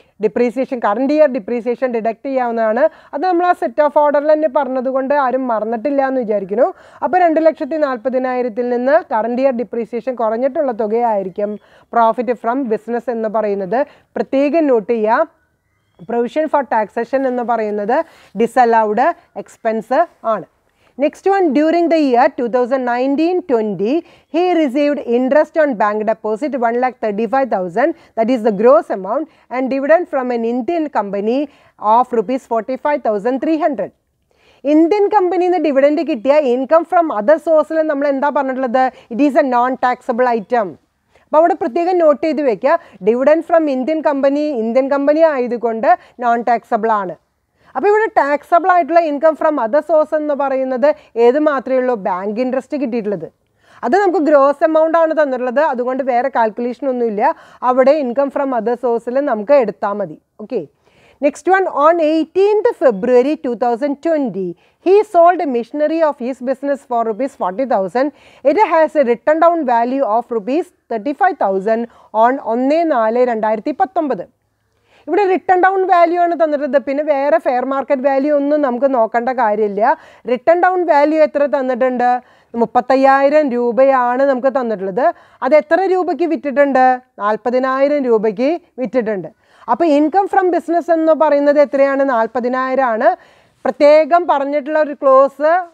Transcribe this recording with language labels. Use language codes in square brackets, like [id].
[ml] Depreciation, current year depreciation deduct ചെയ്യാവുന്നതാണ്. അത് നമ്മൾ ആ സെറ്റ് ഓഫ് ഓർഡറിൽ തന്നെ പറഞ്ഞതുകൊണ്ട് ആരും മറന്നിട്ടില്ല എന്ന് വിചാരിക്കുന്നു. അപ്പോൾ 2,40,000 നിന്ന് current year depreciation കുറഞ്ഞിട്ടുള്ള തുകയായിരിക്കും profit from business എന്ന് പറയുന്നത്. പ്രത്യേകം നോട്ട് ചെയ്യുക, പ്രൊവിഷൻ ഫോർ ടാക്സേഷൻ എന്ന് പറയുന്നത് ഡിസലൗഡ് എക്സ്പെൻസ് ആണ്. [en] Next one, during the year 2019-20, he received interest on bank deposit 1,35,000, that is the gross amount, and dividend from an Indian company of rupees 45,300. [ml] Indian കമ്പനിയിൽ നിന്ന് dividend കിട്ടിയ income from other സോഴ്സിൽ നമ്മൾ എന്താ പറഞ്ഞിട്ടുള്ളത്? [en] It is a non taxable item. [ml] അപ്പോൾ അവിടെ പ്രത്യേകം നോട്ട് ചെയ്ത് വെക്കുക, ഡിവിഡൻഡ് ഫ്രം ഇന്ത്യൻ കമ്പനി ആയതുകൊണ്ട് നോൺ ടാക്സബിൾ ആണ്. അപ്പോൾ ഇവിടെ ടാക്സബിൾ ആയിട്ടുള്ള ഇൻകം ഫ്രം അതർ സോഴ്സ് എന്ന് പറയുന്നത് ഏത് മാത്രമേ ഉള്ളൂ? ബാങ്ക് ഇൻട്രസ്റ്റ് കിട്ടിയിട്ടുള്ളത്. അത് നമുക്ക് ഗ്രോസ് എമൗണ്ട് ആണ് തന്നിട്ടുള്ളത്. അതുകൊണ്ട് വേറെ കാൽക്കുലേഷൻ ഒന്നുമില്ല. അവിടെ ഇൻകം ഫ്രം അതർ സോഴ്സിൽ നമുക്ക് എടുത്താൽ മതി. Okay. [en] Next one, on 18th February 2020, he sold a machinery of his business for rupees 40,000. It has a written down value of rupees 35,000 on 1/4/2019. [ml] ഇവിടെ റിട്ടേൺ ഡൗൺ വാല്യൂ ആണ് തന്നിട്ടുള്ളത്. പിന്നെ വേറെ ഫെയർ മാർക്കറ്റ് വാല്യൂ ഒന്നും നമുക്ക് നോക്കേണ്ട കാര്യമില്ല. റിട്ടേൺ ഡൗൺ വാല്യൂ എത്ര തന്നിട്ടുണ്ട്? 35,000 രൂപയാണ് നമുക്ക് തന്നിട്ടുള്ളത്. അത് എത്ര രൂപയ്ക്ക് വിറ്റിട്ടുണ്ട്? 40,000 രൂപയ്ക്ക് വിറ്റിട്ടുണ്ട്. അപ്പോൾ ഇൻകം ഫ്രം ബിസിനസ് എന്ന് പറയുന്നത് എത്രയാണ്? 40,000 ആണ്. പ്രത്യേകം പറഞ്ഞിട്ടുള്ള ഒരു ക്ലോസ്